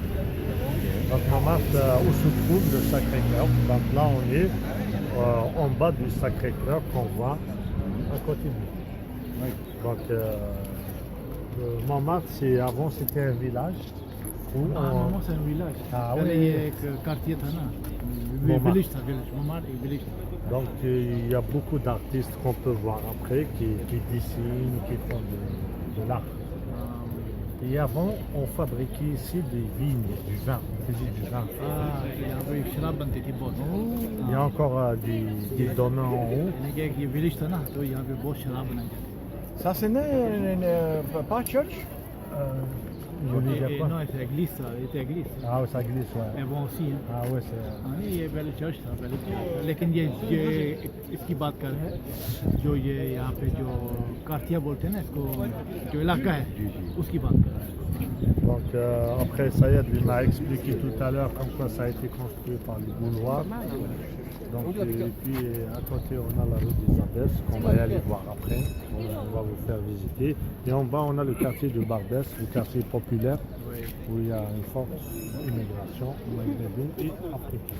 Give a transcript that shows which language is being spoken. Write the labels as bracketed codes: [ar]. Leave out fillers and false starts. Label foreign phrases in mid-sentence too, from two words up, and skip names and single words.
[fr] Donc Montmartre, où se trouve le Sacré-Cœur. Donc là, on est en bas du Sacré-Cœur qu'on voit à côté de nous. Oui. Donc Montmartre, avant, c'était un village. Où Maman, c'est un village. Ah [hi] पहले [fr] oui. [hi] ये एक quartier था ना, Montmartre. village था, village, Montmartre एक village था. [fr] Donc il y a beaucoup d'artistes qu'on peut voir après qui dessinent, qui font de l'art. Et avant, on fabriquait ici des vignes, du vin. On faisait du vin. [hi] यहाँ पे शराब बनती थी बहुत. [fr] Il y a encore des domaines en haut. [hi] यानी कि ये village था ना, तो यहाँ पे बहुत शराब बनाई जाती थी. [fr] Ça c'est pas church? Je veux dire quoi? Non, c'est église ça, ये église. Ah oui, ça glisse, ouais. Mais bon aussi hein. Ah oui, c'est... [hi] हाँ नहीं ये पहले चर्च था पहले, लेकिन ये इसकी बात कर रहे हैं जो ये यहाँ पे जो कार्तिया बोलते हैं ना इसको, जो इलाका है उसकी बात कर रहे हैं. [fr] Donc après, Sayed lui m'a expliqué tout à l'heure comme quoi ça a été construit par les Gaulois. Donc, et puis à côté, on a la rue des Abbesses qu'on va y aller voir après. On va vous faire visiter. Et en bas, on a le quartier de Barbès, le quartier populaire, où il y a une forte immigration maghrébine et africaine.